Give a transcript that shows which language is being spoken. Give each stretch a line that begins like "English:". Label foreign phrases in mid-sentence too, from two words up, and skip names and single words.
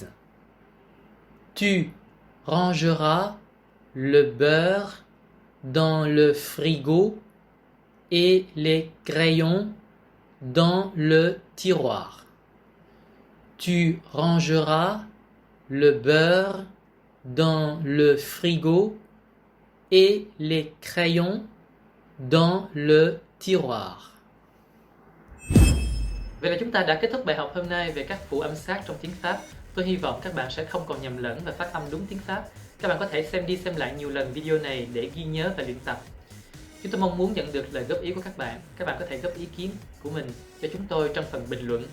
French: Tu rangeras le beurre dans le frigo et les crayons dans le tiroir. Tu rangeras le beurre dans le frigo et les crayons dans le tiroir.
Vietnamese: Vậy là chúng ta đã kết thúc bài học hôm nay về các phụ âm sát trong tiếng Pháp. Tôi hy vọng các bạn sẽ không còn nhầm lẫn và phát âm đúng tiếng Pháp. Các bạn có thể xem đi xem lại nhiều lần video này để ghi nhớ và luyện tập. Chúng tôi mong muốn nhận được lời góp ý của các bạn. Các bạn có thể góp ý kiến của mình cho chúng tôi trong phần bình luận.